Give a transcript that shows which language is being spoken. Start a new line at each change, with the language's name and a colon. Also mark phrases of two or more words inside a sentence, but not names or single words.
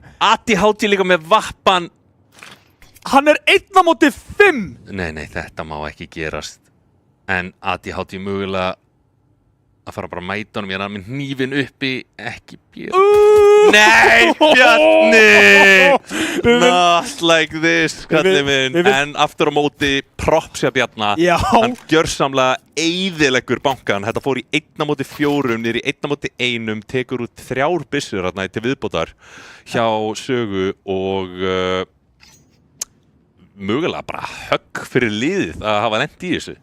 Icelandic: ADHD líka með vappan. Hann 1 á móti 5! Nei, þetta má ekki gerast. En ADHD mögulega að fara bara að mæta honum, ég með hnífinn uppi, ekki Bjarni. Nei, Bjarni!
English: Not like this,
Icelandic: kallið minn. En aftur á móti, props hjá Bjarna. Hann gjörsamlega eyðileggur bankan. Þetta fór í 1 á móti 4, niður í 1 á móti 1, tekur út 3 byssur til viðbótar hjá sögu og mögulega bara högg fyrir liðið að hafa lent í þessu.